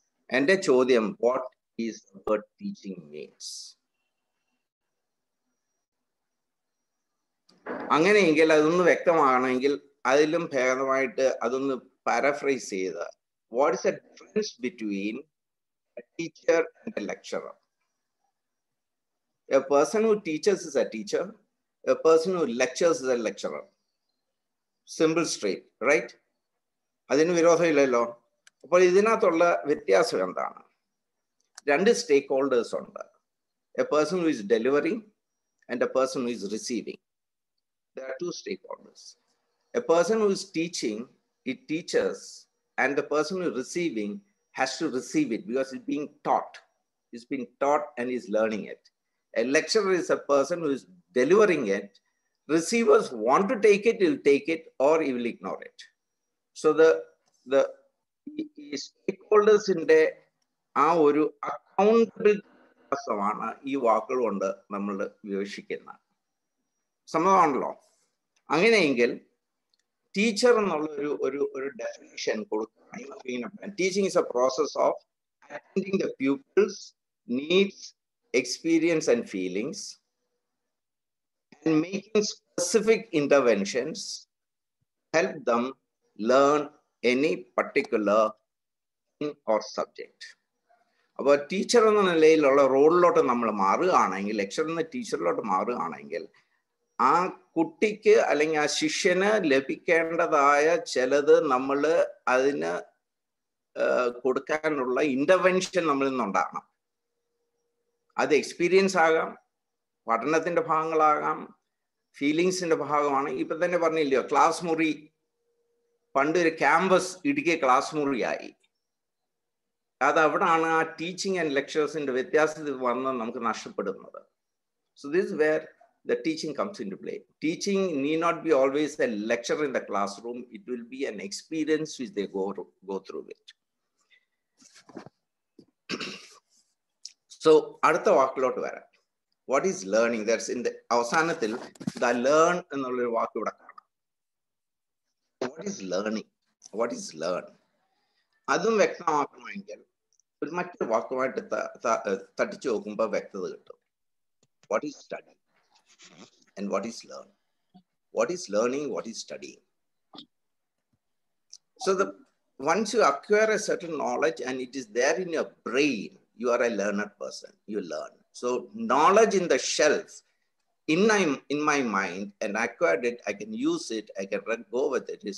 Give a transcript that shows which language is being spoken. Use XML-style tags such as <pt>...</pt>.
<ml>എന്റെ ചോദ്യം,</ml> <en>What is the word teaching means?</en> <ml>അങ്ങനെയെങ്കിൽ അതൊന്ന് വ്യക്തമാകണമെങ്കിൽ അതിലും ഭേദമായിട്ട് അതൊന്ന് പാരഫ്രൈസ് ചെയ്ത്,</ml> <en>What is the difference between a teacher and a lecturer? A person who teaches is a teacher. A person who lectures is a lecturer. Simple, straight, right?</en> <ml>അതിന് വിരോധമില്ലല്ലോ. അപ്പോൾ ഇതിനകത്തുള്ള വ്യത്യാസം എന്താണ്? 2 സ്റ്റേക്ക് ഹോൾഡേഴ്സ് ഉണ്ട്.</ml> <en>A person who is delivering and a person who is receiving. There are 2 stakeholders. A person who is teaching, it teaches, and the person who is receiving has to receive it because it's being taught. It's being taught and is learning it. A lecturer is a person who is delivering it. Receivers want to take it, he will take it, or he will ignore it. So the stakeholders in the</en> <ml>ഒരു accountability ആണ് ഈ വാക്കുകൾ കൊണ്ട് നമ്മൾ വിവക്ഷിക്കുന്നത്. സമ്മതമാണല്ലോ. അങ്ങനെയെങ്കിൽ teacher എന്നുള്ള ഒരു definition കൊടുക്കുകയാണ്.</ml> <en>Teaching is a process of attending the pupils' needs, experience and feelings, and making specific interventions help them learn any particular thing or subject.</en> <ml>അപ്പോൾ ടീച്ചർ എന്ന നിലയിലുള്ള റോളിലോട്ട് നമ്മൾ മാറുകയാണെങ്കിൽ, ലെക്ചറിൽ നിന്ന് ടീച്ചറിലോട്ട് മാറുകയാണെങ്കിൽ, ആ കുട്ടിക്ക് അല്ലെങ്കിൽ ആ ശിഷ്യന് ലഭിക്കേണ്ടതായ ചിലത് നമ്മൾ അതിന് കൊടുക്കാനുള്ള ഇന്റർവെൻഷൻ നമ്മളിൽ നിന്നുണ്ടാകണം. അത് എക്സ്പീരിയൻസ് ആകാം, പഠനത്തിന്റെ ഭാഗങ്ങളാകാം, ഫീലിങ്സിന്റെ ഭാഗമാണ്. ഇപ്പൊ തന്നെ പറഞ്ഞില്ലയോ, ക്ലാസ് മുറി പണ്ട് ഒരു ക്യാമ്പസ് ഇടുക്കിയ ക്ലാസ് മുറിയായി. അത് അവിടാണ് ആ ടീച്ചിങ് ആൻഡ് ലെക്ചേഴ്സിന്റെ വ്യത്യാസത്തിൽ വന്ന് നമുക്ക് നഷ്ടപ്പെടുന്നത്.</ml> <en>So this where the teaching comes into play. Teaching need not be always a lecture in the classroom. It will be an experience which they go through it. So,</en> <ml>അടുത്ത വാക്കിലോട്ട് വരാം.</ml> <en>What is learning? That's in the അവസാനത്തിൽ the learn</en> <ml>എന്നുള്ളൊരു വാക്ക് ഇവിടെ കാണാം.</ml> <en>What is learning? What is learn?</en> <ml>അതും വ്യക്തമാക്കണമെങ്കിൽ ഒരു മറ്റൊരു വാക്കുമായിട്ട് തട്ടിച്ചു നോക്കുമ്പോൾ വ്യക്തത കിട്ടും.</ml> <en>What is study? And what is learn? What is learning? What is studying? So once you acquire a certain knowledge and it is there in your brain, you are a learned person. You learn. So knowledge in the shelf, in my mind, and acquired it, I can use it, I can go with it.</en>